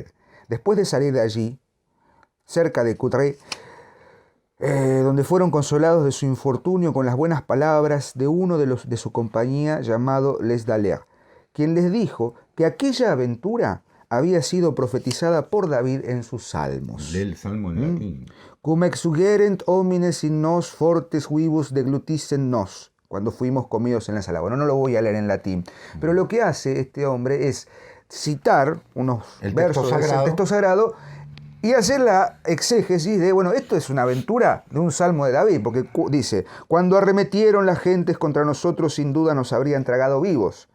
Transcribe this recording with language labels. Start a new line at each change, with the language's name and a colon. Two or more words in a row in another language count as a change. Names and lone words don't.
Spanish: Después de salir de allí, cerca de Courtrai, donde fueron consolados de su infortunio con las buenas palabras de uno de su compañía llamado Les Dallaire, quien les dijo que aquella aventura había sido profetizada por David en sus salmos. Del salmo en latín.
Latin: Cum exugerent homines in nos fortes vivus deglutissent nos.
Spanish: Cuando fuimos comidos en la sala. Bueno, no lo voy a leer en latín, pero lo que hace este hombre es citar unos versos del texto sagrado y hacer la exégesis de, bueno, esto es una aventura de un salmo de David, porque dice, cuando arremetieron las gentes contra nosotros, sin duda nos habrían tragado vivos.